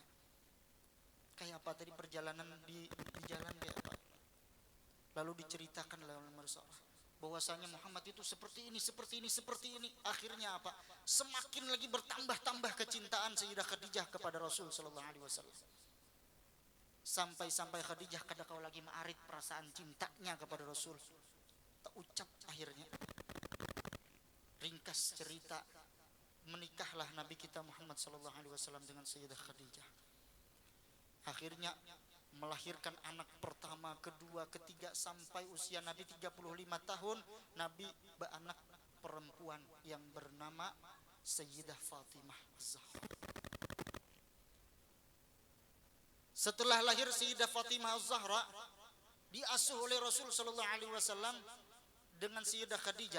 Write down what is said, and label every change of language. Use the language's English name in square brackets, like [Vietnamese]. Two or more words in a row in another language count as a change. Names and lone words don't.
[Indonesian] Kayak apa tadi perjalanan di jalan kayak apa? Lalu diceritakan oleh Maisarah bahwasanya Muhammad itu seperti ini. Akhirnya apa? Semakin lagi bertambah-tambah kecintaan Sayyidah Khadijah kepada Rasul [Arabic] صلى الله عليه وسلم. [Indonesian] Sampai Khadijah kada kau lagi maarit perasaan cintanya kepada Rasul. Tak ucap akhirnya. Ringkas cerita, menikahlah Nabi kita Muhammad [Arabic] صلى الله عليه وسلم [Indonesian] dengan Sayyidah Khadijah. Akhirnya melahirkan anak pertama, kedua, ketiga, sampai usia Nabi 35 tahun Nabi beranak perempuan yang bernama Sayyidah Fatimah Az-Zahra. Setelah lahir Sayyidah Fatimah Az-Zahra, diasuh oleh Rasul [Arabic] صلى الله عليه وسلم [Indonesian] dengan Sayyidah Khadijah.